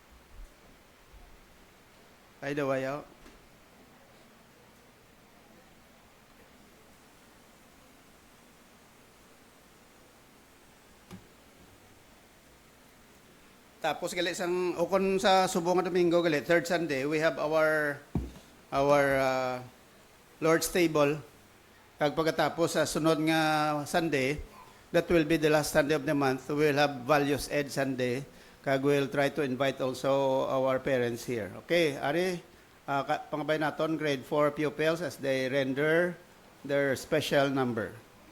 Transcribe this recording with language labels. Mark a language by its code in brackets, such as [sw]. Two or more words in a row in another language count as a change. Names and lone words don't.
[hil] Ay dawayaw. Tapos gali sang ukon sa subong nga Domingo gali, [en] third Sunday, we have our Lord's table. [hil] Kag pagkatapos sa sunod nga [en] Sunday, that will be the last Sunday of the month. We will have Values Ed Sunday. Kag we'll try to invite also our parents here. [hil] Okay, ari pangabay naton [en] grade 4 pupils as they render their special number.